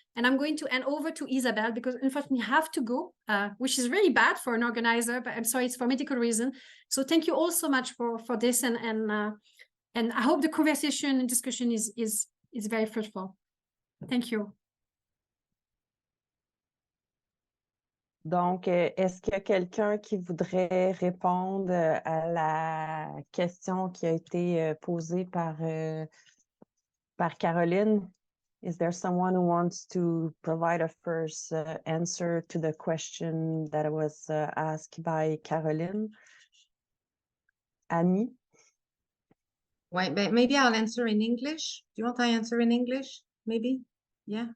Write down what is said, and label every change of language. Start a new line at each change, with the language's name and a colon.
English: And I'm going to hand over to Isabel, because unfortunately I have to go, which is really bad for an organizer, but I'm sorry, it's for medical reason. So thank you all so much for this, and I hope the conversation and discussion is very fruitful. Thank you.
French: Donc, est-ce qu'il y a quelqu'un qui voudrait répondre à la question qui a été posée par Caroline?
English: Is there someone who wants to provide a first answer to the question that was asked by Caroline? Annie? Ouais, maybe I'll answer in English. Do you want I answer in English? Maybe? Yeah.